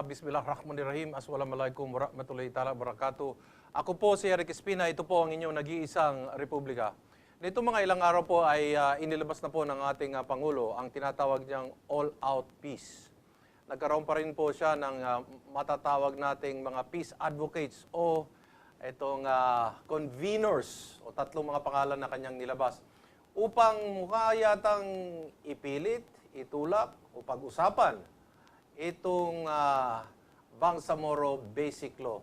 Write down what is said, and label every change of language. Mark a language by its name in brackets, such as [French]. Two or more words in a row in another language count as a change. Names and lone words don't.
[Arabic] بسم الله الرحمن الرحيم. السلام عليكم ورحمة الله تعالى وبركاته. [Filipino] Ako po si Eric Espina. Ito po ang inyong nag-iisang Republika. Nito mga ilang araw po ay inilabas na po ng ating Pangulo ang tinatawag niyang [English] all-out peace. [Filipino] Nagkaroon pa rin po siya ng matatawag nating mga [English] peace advocates [Filipino] o itong conveners o tatlong mga pangalan na kanyang nilabas upang mukha yatang ipilit, itulak o pag-usapan itong Bangsamoro Basic Law.